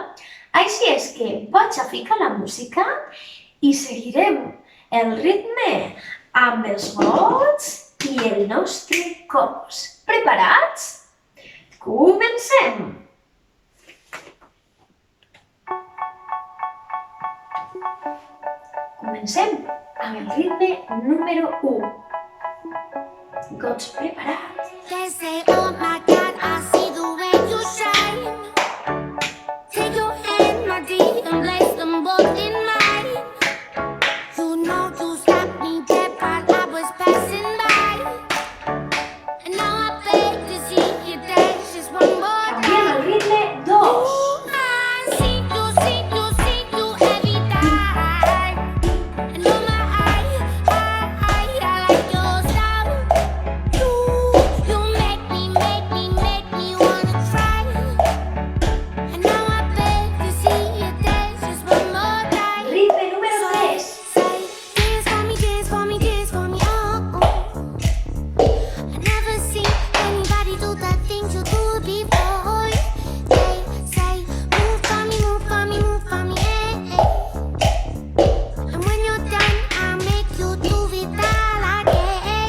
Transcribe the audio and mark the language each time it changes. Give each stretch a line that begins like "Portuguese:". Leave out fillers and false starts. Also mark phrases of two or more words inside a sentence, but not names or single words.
Catalan: Així és que vaig a ficar la música i seguirem el ritme amb els gots i el nostre cos. Preparats? Comencem! Comencem amb el ritme número 1. Gots preparats.
English: They say, oh my God, I see the way you shine. Take your hand, my dear, and place them both in mine. You know you stopped me dead while I was passing by. And now I beg to see you dance just one more
Catalan: Canviem
English: time.
Catalan: el ritme 2.
English: I see you every time. And oh my, I like your style. You make me wanna try. And now I beg to see you dance just one more time.
Catalan: Ritme número 3.
English: Say, dance for me, dance for me, dance for me, oh. I never seen anybody do the things you do before. They say, move for me, move for me, move for me, And when you're done, I'll make you do it all again.